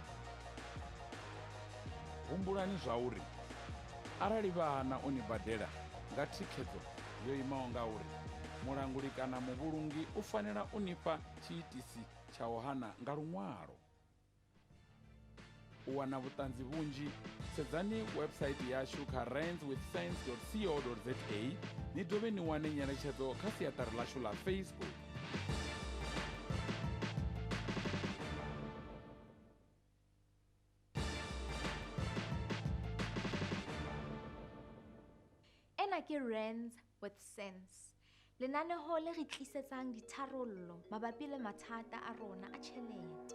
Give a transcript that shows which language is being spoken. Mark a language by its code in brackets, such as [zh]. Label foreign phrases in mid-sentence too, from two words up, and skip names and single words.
[ve] Humbulani zwauri arali vha hana u ni badela nga thikhedzo yo imaho ngauri, mulanguli kana muvhulungi u fanela u nifha tshiitisi tsha u hana nga luṅwalo. U wana vhuṱanzi vhunzhi, sedzani website yashu kha randswithsense.co.za. ni dovhe ni wane nyeletshedzo kha siaṱari ḽashu ḽa Facebook. [st] Ena ke Rands with Sense. Lenaneho le re tlisetsang ditharollo mabapi le mathata a rona a tjhelete.